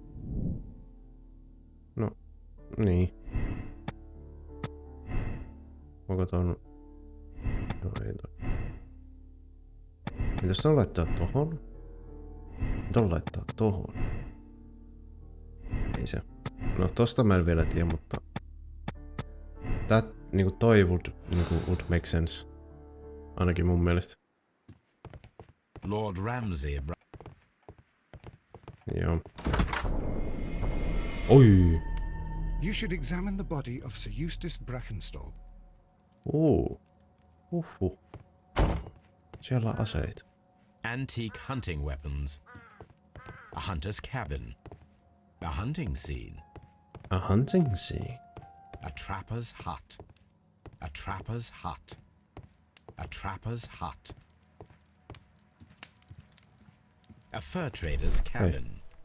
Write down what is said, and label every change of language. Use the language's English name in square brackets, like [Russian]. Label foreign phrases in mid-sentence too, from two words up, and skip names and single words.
[Finnish] No, niin. Onko ton... No ei toi. Mitäs ton laittaa tohon? Ton laittaa tohon. Ei se. No tosta mä en vielä tiedä, mutta... [English] That, [Finnish] niinku toi [English] would make sense. [Finnish] Ainakin mun mielestä. Lord Ramsay. Joo. Oi! [English] You should examine the body of Sir Eustace Brackenstall. [Finnish] Uhu. Siellä on aseita. [English] Antique hunting weapons. A hunter's cabin. A hunting scene. A hunting scene. A trapper's hut. A trapper's hut. A trapper's hut. A fur trader's cabin.